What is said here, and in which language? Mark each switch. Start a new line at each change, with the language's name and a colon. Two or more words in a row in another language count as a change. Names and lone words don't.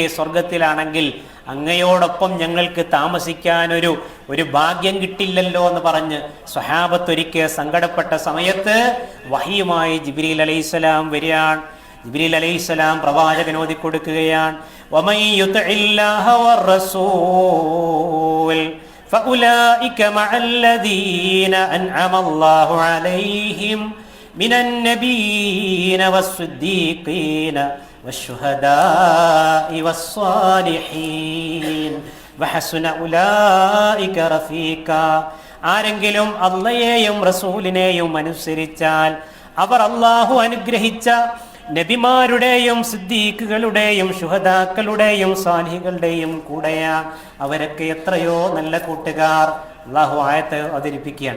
Malayalam: സ്വർഗത്തിലാണെങ്കിൽ അങ്ങയോടൊപ്പം ഞങ്ങൾക്ക് താമസിക്കാൻ ഒരു ഭാഗ്യം കിട്ടില്ലല്ലോ എന്ന് പറഞ്ഞ് സ്വഹാബത്ത് ഒരിക്കൽ സങ്കടപ്പെട്ട സമയത്ത് വഹിയുമായി ജിബ്രീൽ അലൈഹിസ്സലാം വരികയാണ്. ജിബ്രീൽ അലൈഹിസ്സലാം പ്രവാചകനോദി കൊടുക്കുകയാണ്,
Arabic: ومن يطع الله والرسول فأولئك مع الذين أنعم الله عليهم من النبيين والصديقين والشهداء والصالحين وحسن أولئك رفيقا.
Malayalam: ആരെങ്കിലും അള്ളയെയും റസൂലിനെയും അനുസരിച്ചാൽ അവർ അള്ളാഹു അനുഗ്രഹിച്ച നബിമാരുടെയും സിദ്ദീഖുകളുടെയും ശുഹദാക്കളുടെയും സാലിഹുകളുടെയും കൂടെയാണ്. അവരൊക്കെ എത്രയോ നല്ല കൂട്ടുകാർ. അള്ളാഹു ആയത്ത് അവതരിപ്പിക്കുകയാണ്.